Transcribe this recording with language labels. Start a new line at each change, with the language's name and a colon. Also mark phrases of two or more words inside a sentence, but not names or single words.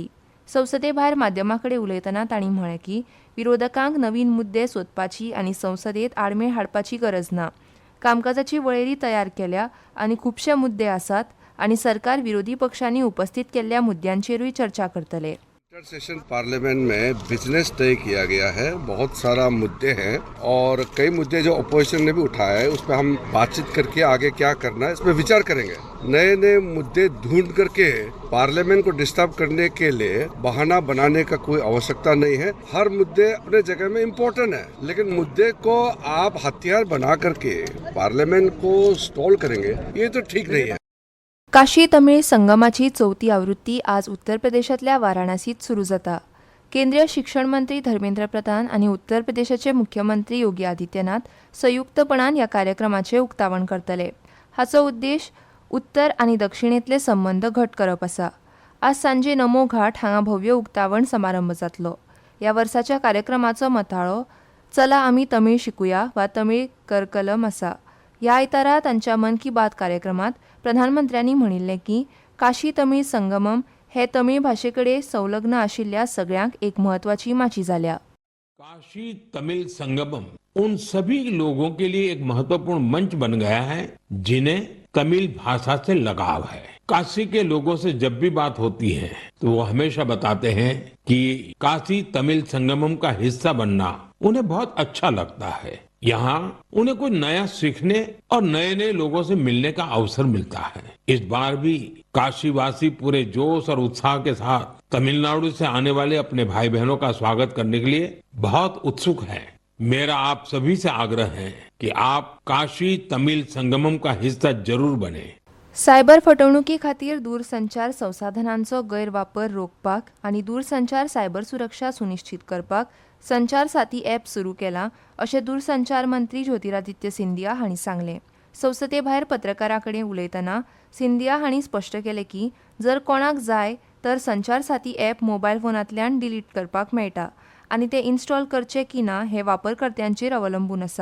Konkani: संसदे भायर माध्यमांकडे उलयतना तांणी म्हळें की विरोधकांक नवीन मुद्दे सोदपाची आनी संसदेत आडमेळ हाडपाची गरज ना. कामकाजाची वळेरी तयार केल्या आनी खुबशे मुद्दे आसात आनी सरकार विरोधी पक्षांनी उपस्थित केल्ल्या मुद्द्यांचेरूय चर्चा करतले.
English: inter session
Hindi: पार्लियामेंट में बिजनेस तय किया गया है. बहुत सारा मुद्दे हैं और कई मुद्दे जो अपोजिशन ने भी उठाया है, उस पर हम बातचीत करके आगे क्या करना है इस पर विचार करेंगे. नए नए मुद्दे ढूंढ करके पार्लियामेंट को डिस्टर्ब करने के लिए बहाना बनाने का कोई आवश्यकता नहीं है. हर मुद्दे अपने जगह में इम्पोर्टेंट है, लेकिन मुद्दे को आप हथियार बना करके पार्लियामेंट को स्टॉल करेंगे, ये तो ठीक नहीं है.
Konkani: काशी तमिळ संगमाची 4थी आवृत्ती आज उत्तर प्रदेशातल्या वाराणसीत सुरू जाता. केंद्रीय शिक्षण मंत्री धर्मेंद्र प्रधान आनी उत्तर प्रदेशाचे मुख्यमंत्री योगी आदित्यनाथ संयुक्तपणान ह्या कार्यक्रमाचे उक्तावण करतले. हाचो उद्देश उत्तर आनी दक्षिणेतले संबंध घट करप आसा. आज सांजे नमो घाट हांगा भव्य उक्तावण समारंभ जातलो. ह्या वर्साच्या कार्यक्रमाचो मथाळो चला आमी तमिळ शिकुया वा
Tamil: தமிழ் கற்கலாம்
Konkani: आसा. ह्या आयतारा तांच्या मन की बात कार्यक्रमात प्रधानमंत्र्यांनी म्हणिल्लें की काशी तमिळ संगमम हे तमिळ भाषेकडे संलग्न आशिल्ल्या सगळ्यांक एक महत्वाची माची जाल्या.
Hindi: काशी तमिल संगमम उन सभी लोगों के लिए एक महत्वपूर्ण मंच बन गया है जिन्हें तमिल भाषा से लगाव है. काशी के लोगों से जब भी बात होती है तो वो हमेशा बताते हैं कि काशी तमिल संगमम का हिस्सा बनना उन्हें बहुत अच्छा लगता है. यहाँ उन्हें कोई नया सीखने और नए नए लोगों से मिलने का अवसर मिलता है. इस बार भी काशीवासी पूरे जोश और उत्साह के साथ तमिलनाडु से आने वाले अपने भाई बहनों का स्वागत करने के लिए बहुत उत्सुक हैं. मेरा आप सभी से आग्रह है कि आप काशी तमिल संगमम का हिस्सा जरूर बने.
Konkani: सायबर फटवणुकी खातीर दूरसंचार संसाधनांचो गैरवापर रोखपाक आनी दूरसंचार सायबर सुरक्षा सुनिश्चित करपाक संचार साथी ॲप सुरू केला अशें दूरसंचार मंत्री ज्योतिरादित्य सिंधिया हांणी सांगलें. संसदे भायर पत्रकारां कडेन उलयतना सिंधिया हांणी स्पश्ट केलें की जर कोणाक जाय तर संचार साथी ॲप मोबायल फोनांतल्यान डिलीट करपाक मेळटा आनी ते इन्स्टॉल करचे की ना हें वापरकर्त्यांचेर अवलंबून आसा.